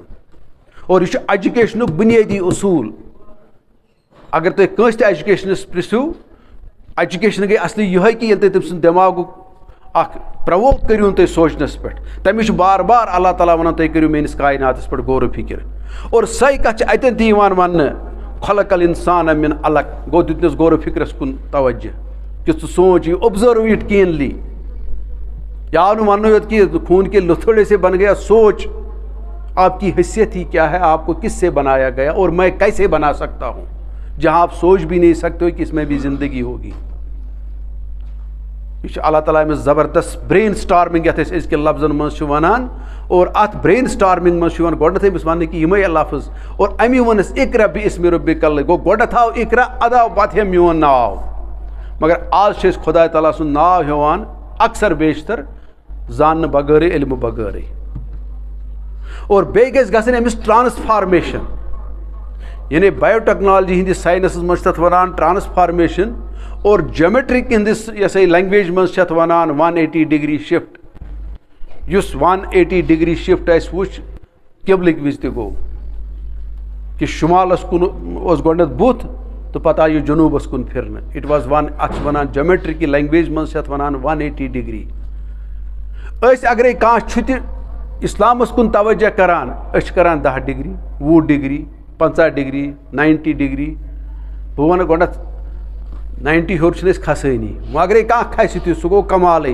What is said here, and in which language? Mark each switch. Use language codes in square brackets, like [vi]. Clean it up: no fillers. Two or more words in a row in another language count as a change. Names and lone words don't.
[ks] اور یہ چھُ ایجوکیشنُک بُنیٲدی اصوٗل. اگر تُہۍ کٲنٛسہِ تہِ ایجوکیشنس پرژھِو، ایجوکیشن گٔے اصلی یِہوے کہ ییٚلہِ تُہۍ تٔمۍ سُنٛد دٮ۪ماغُک اکھ پرووک کٔرۍہوٗن تُہۍ سونٛچنس پٮ۪ٹھ. تٔمِس چھُ بار بار اللہ تعالیٰ ونان تُہۍ کٔرِو میٲنِس کائناتس پٮ۪ٹھ غور و فِکر. اور سۄے کتھ چھِ اتٮ۪ن تہِ یِوان وننہٕ، [ar] خلق الانسان من علق. [ks] گوٚو دِتنس غور و فِکرس کُن توجہ کہ ژٕ سونٛچ، یہِ [en] observe it keenly. [ks] یہ آو نہٕ وننہٕ یوت کہ [ur] خون کے لتھڑے سے بن گیا، سوچ آپ کی حیثیت ہی کیا ہے، آپ کو کس سے بنایا گیا اور میں کیسے بنا سکتا ہوں. جہاں آپ سوچ بھی نہیں سکتے ہو کہ اس میں بھی زندگی ہوگی. [ks] یہ چھُ اللہ تعالیٰ أمِس زبردست [en] brain storming [ks] یتھ أسۍ أزکہِ لفظن منٛز چھِ ونان. اور اتھ [en] brain storming [ks] منٛز چھُ یِوان گۄڈنیٚتھٕے أمِس وننہٕ کہ یِمے لفظ، اور امی ووٚنس [ar] اقرا باسم ربک الذی. [ks] گوٚو گۄڈنیٚتھ آو اقرا، اَدٕ آو پتہٕ ہیم میون ناو. مگر آز چھِ أسۍ خۄداے تعالیٰ سُنٛد ناو ہیٚوان اکثر بیشتر زاننہٕ بغٲرٕے، علمہٕ بغٲرٕے. اور بیٚیہِ گژھِ گژھٕنۍ أمِس ٹرانسفارمیشن، یعنی [en] bio technology [ks] ہندس سائنسس منٛز چھِ تتھ ونان ٹرانسفارمیشن. اور جیومیٹرک ہندس یہِ ہسا یہِ لینگویج منٛز چھِ اتھ ونان [en] 180 degree shift. [ks] یُس [en] 180 degree shift [ks] اسہِ وٕچھ قبلٕکۍ وِزِ تہِ گوٚو کہ شمالس کُن اوس گۄڈنیٚتھ بُتھ تہٕ پتہٕ آو یہِ جنوٗبس کُن پھرنہٕ. [en] it was [ks] اتھ چھِ ونان [en] geometric language [ks] منٛز چھِ اتھ ونان 180 ڈگری. أسۍ اگرے کانٛہہ چھُ تہِ اسلامس کُن توجہ کران، أسۍ چھِ کران 10 ڈگری 20 ڈگری 50 ڈگری 90 ڈگری. بہٕ ونہٕ گۄڈنیٚتھ 90 ہیوٚر چھِنہٕ أسۍ کھسٲنی، وۄنۍ اگرے کانٛہہ کھسہِ تہِ سُہ گوٚو کمالٕے.